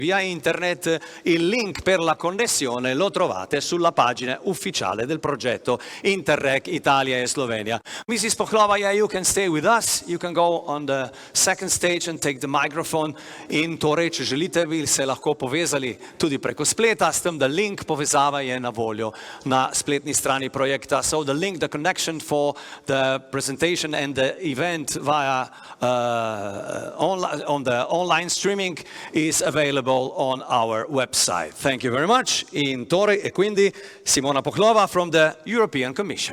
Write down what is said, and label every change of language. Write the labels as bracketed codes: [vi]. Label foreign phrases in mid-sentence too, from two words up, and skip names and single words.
[en] via internet. [it] Il link per la connessione lo trovate sulla pagina ufficiale del progetto Interreg Italia e Slovenia. [en] Mrs. Pochlova, you can stay with us. You can go on the second stage and take the microphone. [sl] In torej, če želite, bi se lahko povezali tudi preko spleta, s tem, da link povezava je na voljo na spletni strani projekta. [en] So the link, the connection for the presentation and the event via on the online streaming is available on our website. Thank you very much. [sl] In torej [it] e quindi [en] Simona Pochlova from the European Commission.